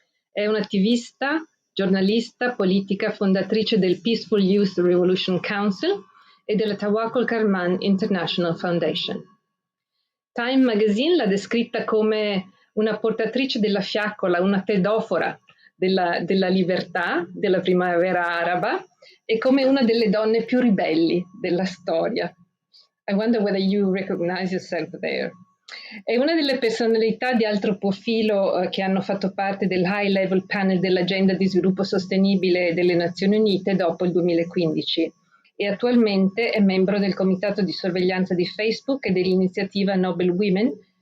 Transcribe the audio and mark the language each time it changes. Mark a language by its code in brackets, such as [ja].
[it] È un'attivista, giornalista, politica, fondatrice del Peaceful Youth Revolution Council e della Tawakkol Karman International Foundation. Time Magazine l'ha descritta come una portatrice della fiaccola, una pedofora della libertà, della primavera araba, e come una delle donne più ribelli della storia. [en] I wonder whether you recognize yourself there. [it] È una delle personalità di alto profilo che hanno fatto parte del High Level Panel dell'Agenda di Sviluppo Sostenibile delle Nazioni Unite dopo il 2015 e attualmente è membro del comitato di sorveglianza di Facebook e dell'iniziativa Nobel Women.